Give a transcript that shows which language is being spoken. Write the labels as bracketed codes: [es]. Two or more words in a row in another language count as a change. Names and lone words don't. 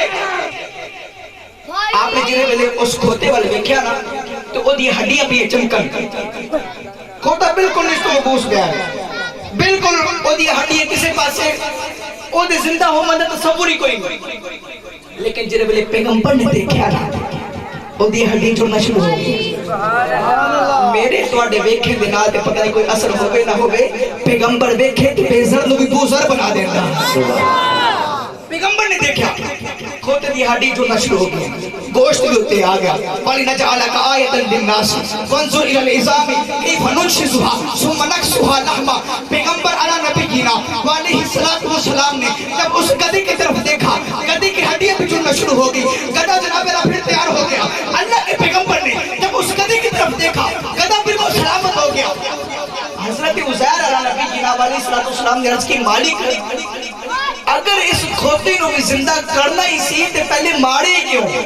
[pa] آپ نے جنہیں میں نے اس کھوتے وال ویکھیا نا تو وہ دی ہڈیاں بھی چمکن، کھوتا بالکل اس کو مبوس گیا ہے، بالکل وہ دی ہڈیاں کسے پاسے وہ دے زندہ ہو مندہ تصور ہی کوئی نہیں. لیکن جنہیں بلے پیغمبر نے دیکھا نا وہ دی ہڈی جڑنا شروع ہو گئی. میرے تواڈے ویکھے دے نال تے پتہ نہیں کوئی اثر ہوے نہ ہوے، پیغمبر ویکھے تے بے زر نو بھی بوزر بنا دیندا. پیغمبر نے دیکھا کھوتے دی ہڈی جڑنا شروع ہو گئی، گوشت بھی ہوتے آ گیا. [ar] وَلِنَجْعَلَكَ آیَةً لِلنَّاسِ وَانظُرْ إِلَى الْعِظَامِ كَيْفَ نُنشِزُهَا ثُمَّ نَكْسُوهَا لَحْمًا. [ur] پیغمبر [ar] علی نبینا علیہ الصلوۃ والسلام [ur] نے جب اس گدھے کی طرف دیکھا، گدھے کی ہڈیاں بھی جڑنا شروع ہو گئی. گدھا جناب میرا پھر تیار ہو گیا. اللہ کے پیغمبر نے جب اس گدھے کی طرف دیکھا، گدھا بالکل سلامت ہو گیا. [pa] حضرت عزیر [ar] علی نبینا علیہ الصلوۃ والسلام [pa] نے عرض کی مالک اگر اس کھوتے نو بھی زندہ کرنا ہی سی تے پہلے مارے کیوں؟